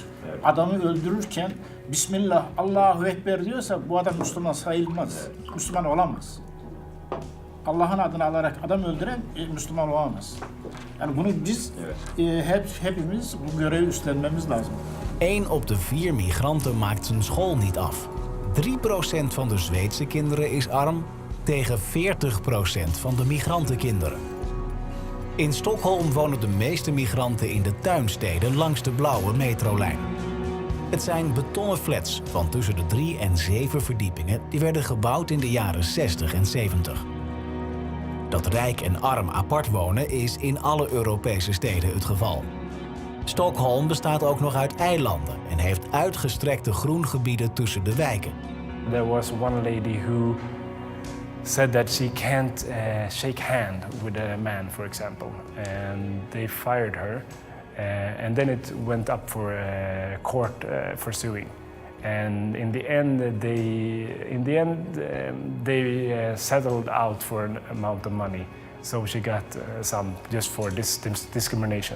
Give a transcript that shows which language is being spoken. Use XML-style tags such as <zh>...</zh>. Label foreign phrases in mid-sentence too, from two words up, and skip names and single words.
<tr>Evet. Adamı öldürürken</tr> <ar>بسم الله، الله أكبر</ar> <tr>diyorsa bu adam Müslüman sayılmaz, Müslüman olamaz. Allah'ın adını alarak adam öldüren Müslüman olamaz. Yani bunu biz hepimiz bu görevi üstlenmemiz lazım.</tr> <nl>1 op de 4 migranten maakt zijn school niet af. 3% van de Zweedse kinderen is arm, tegen 40% van de migrantenkinderen. In Stockholm wonen de meeste migranten in de tuinsteden langs de blauwe metrolijn. Het zijn betonnen flats van tussen de 3 en 7 verdiepingen die werden gebouwd in de jaren 60 en 70. Dat rijk en arm apart wonen is in alle Europese steden het geval. Stockholm bestaat ook nog uit eilanden en heeft uitgestrekte groengebieden tussen de wijken.</nl> <en>There was one lady who said that she can't shake hand with a man, for example, and they fired her, and then it went up for court for suing, and in the end they settled out for an amount of money, so she got some just for this discrimination.</en>